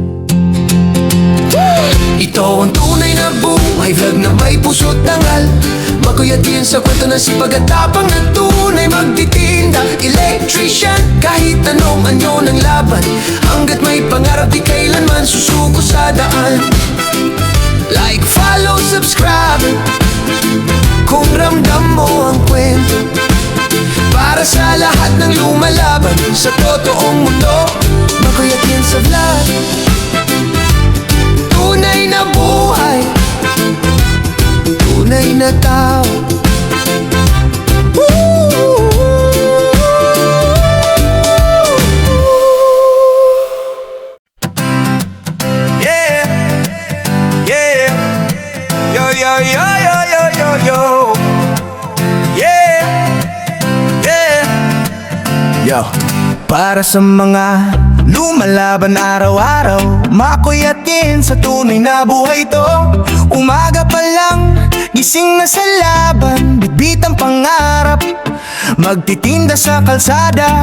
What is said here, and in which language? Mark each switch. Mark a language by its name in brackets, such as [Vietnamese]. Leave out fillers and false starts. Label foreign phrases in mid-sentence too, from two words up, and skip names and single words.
[Filipino] Ito ang tunay na buhay, vlog na may puso't dangal. Makoy at Tienza, kwento ng sipag at tapang na tunay magtitinda. Electrician, kahit anong anyo ng laban, hanggat may pangarap di kailanman susuko sa daan. [English] Like, follow, [Filipino] subscribe, kung ramdam mo ang kwento. Para sa lahat ng lumalaban sa totoong mundo, Makoy at Tienza vlog. Tunay na buhay, tunay na tao. Yeah, yeah, yo, yo, yo, yo, yo, yo, yo. Yeah, yeah, yo. Para sa mga lumalaban araw-araw, Makoy at Tienza, tunay na buhay to. Umaga pa lang, gising na sa laban, bitbit ang pangarap, magtitinda sa kalsada.